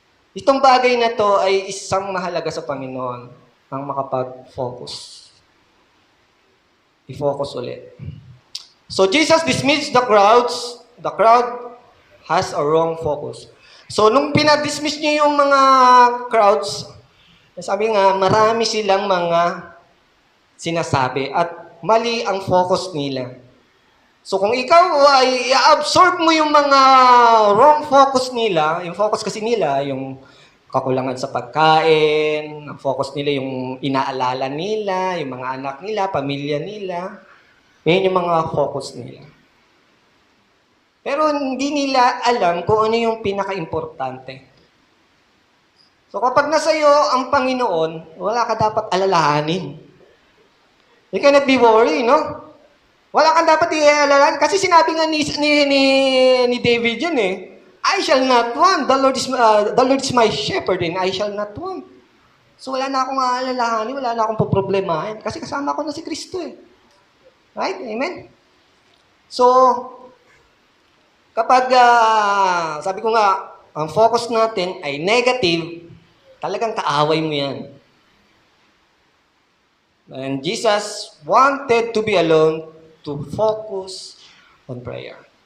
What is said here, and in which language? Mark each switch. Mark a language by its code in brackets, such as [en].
[tl] Itong bagay na to ay isang mahalaga sa Panginoon ang makapag-focus. I-focus ulit. [en] So Jesus dismissed the crowds. The crowd has a wrong focus. [tl] So nung pinadismiss niya yung mga crowds, sabi nga, marami silang mga sinasabi at mali ang focus nila. So kung ikaw ay i-absorb mo yung mga wrong focus nila, yung focus kasi nila, yung kakulangan sa pagkain, ang focus nila yung inaalala nila, yung mga anak nila, pamilya nila, yun yung mga focus nila. Pero hindi nila alam kung ano yung pinaka-importante. So kapag nasa iyo ang Panginoon, wala ka dapat alalahanin. [en] You cannot be worried, no? [tl] Wala kang dapat i-alalahanin. Kasi sinabi nga ni David yun eh, [en] "I shall not want. The Lord is my shepherd and I shall not want." [tl] So wala na akong aalalahanin, wala na akong poproblemahin. Kasi kasama ko na si Kristo eh. Right? Amen? So, kapag, sabi ko nga, ang focus natin ay negative, talagang kaaway mo yan. [en] And Jesus wanted to be alone to focus on prayer.